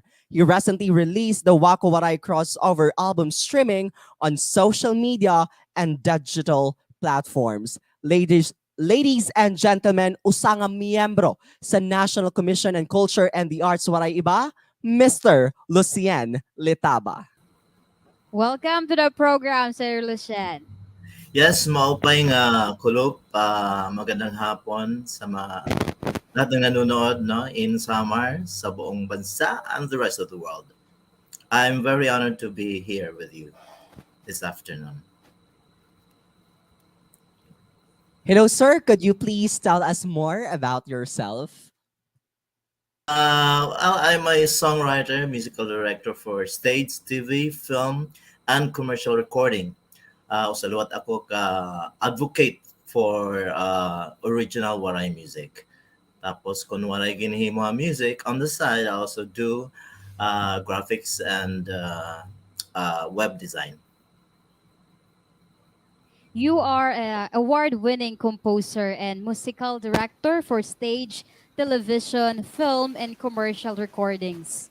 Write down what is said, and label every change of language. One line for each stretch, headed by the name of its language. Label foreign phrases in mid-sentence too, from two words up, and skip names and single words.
English: He recently released the Wako Waray crossover album streaming on social media and digital platforms. Ladies and gentlemen,
Waray: usanga miyembro sa National Commission on Culture and the Arts Waray Iba, Mr. Lucien Letaba.
English: Welcome to the program, Sir Lucien. Yes,
Waray: maupay nga kulop.
Filipino: Magandang hapon sa mga lahat ng nanonood no, in Samar, sa buong bansa,
English: and the rest of the world. I'm very honored to be here with you this afternoon. Hello, sir. Could you please tell us more about yourself? I'm a songwriter, musical director for stage, TV, film, and commercial recording.
Waray: Usaluwat ako ka
English: advocate for original waray music.
Waray: Tapos kung waray ginhimo ang
English: music on the side, I also do graphics and web design. You are an award-winning composer and musical director for stage, television, film, and commercial recordings.